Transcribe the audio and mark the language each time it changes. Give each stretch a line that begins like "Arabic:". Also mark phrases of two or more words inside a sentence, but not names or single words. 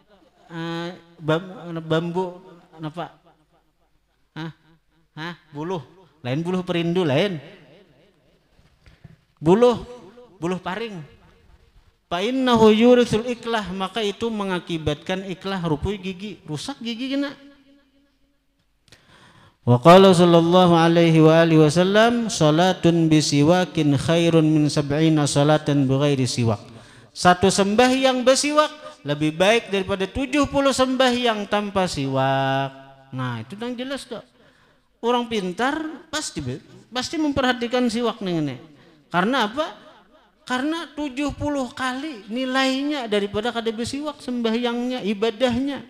Banjar: Bambu apa? Buluh. Lain buluh perindu lain. Buluh paring.
Arabic: فإنه يورث الكلح,
Banjar: maka itu mengakibatkan iklah rupui gigi, rusak gigi kena.
Arabic: وقال صلى الله عليه وآله وسلم صلاة بسواك خير من 70 صلاة بغير سواك.
Banjar: Satu sembahyang bersiwak lebih baik daripada 70 sembahyang tanpa siwak. Nah, itu yang jelas tuh. Orang pintar pasti memperhatikan siwak nih. Karena apa? Karena 70 kali nilainya daripada kada bersiwak sembahyangnya, ibadahnya.